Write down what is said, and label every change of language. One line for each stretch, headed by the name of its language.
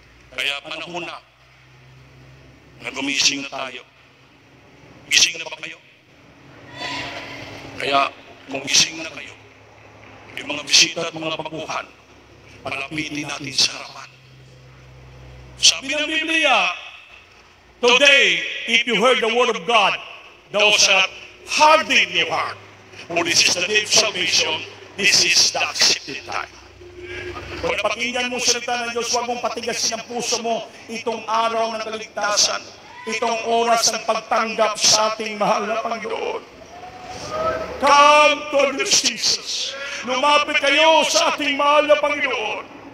Filipino: Kaya panahon na gumising na tayo. Gising na ba kayo? Kaya kung gising na kayo, yung mga bisita at mga baguhan, palapitin natin sa harapan. Sabi ng Biblia,
English: today, if you heard the word of God, thou shalt harden your heart. For this is the day of salvation, this is the accepted time.
Filipino: Kung napakinggan mo salita ng Diyos, huwag mong patigasin ang puso mo itong araw ng kaligtasan, itong oras ng pagtanggap sa ating mahal na Panginoon.
English: Come to Jesus.
Filipino: Lumapit kayo sa ating mahal na Panginoon.